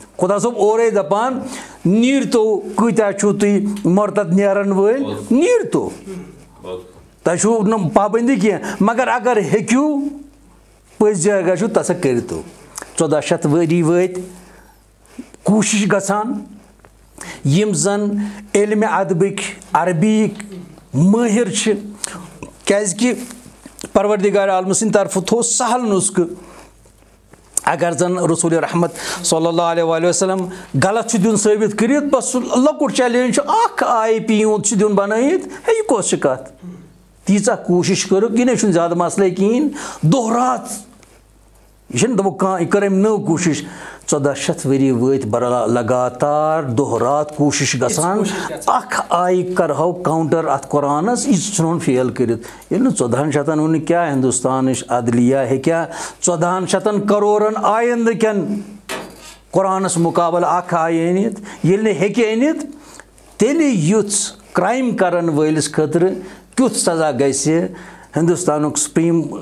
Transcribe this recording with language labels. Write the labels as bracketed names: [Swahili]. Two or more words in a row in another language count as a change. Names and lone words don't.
[Kashmiri] خدا صٲب اورے دپان نیٖرۍ تو کۭتیاہ چھُو تُہۍ مرتد نیرن وٲلۍ نیٖرۍ تو تۄہہِ چھُو نہٕ پابنٛدی کینٛہہ مگر اگر ہیٚکِو پٔزۍ جگہ چھُ تسا کٔرِتو 1400 ؤری وٲتۍ کوٗشِش گژھان یِم زن علمِ ادبٕکۍ عربیِکۍ مٲہِر چھِ کیٛازِکہِ پروردِگارِ عالمہٕ سٕنٛدِ طرفہٕ تھوٚو سہل نُسخہٕ اگر زن رسول رحمت [Arabic] صلی اللہ علیہ وآلہ وسلم [Kashmiri] غلط چھُ دیُن ثٲبت کٔرِتھ بس سُہ لۄکُٹ چیلینج چھُ اکھ IP یوت چھُ دیُن بنٲیِتھ ہے یہِ کۄس چھِ کتھ تیٖژاہ کوٗشِش کٔرٕکھ یہِ نَے چھُنہٕ زیادٕ مسلے کِہیٖنۍ دۄہ راتھ یہِ چھُنہٕ دوٚپُکھ کانٛہہ یہِ کٔر أمۍ نٔو کوٗشِش 1400 ؤری وٲتۍ لگاتار دۄہ راتھ کوٗشِش گژھان اکھ کرہو کاوُنٹر اتھ قرآنس یہِ ژھٕنون فیل کٔرِتھ ییٚلہِ نہٕ 1400 ووٚن کیٛاہ ہندوستانٕچ عدلیہ ہیٚکیٛاہ 1400 کرورن آیندٕ کٮ۪ن قرآنس مُقابلہٕ اکھ آیہِ أنِتھ ییٚلہِ نہٕ ہیٚکہِ أنِتھ تیٚلہِ یُژھ کرٛایم کرن وٲلِس خٲطرٕ کیُتھ سزا گژھِ ہندوستانُک سُپریٖم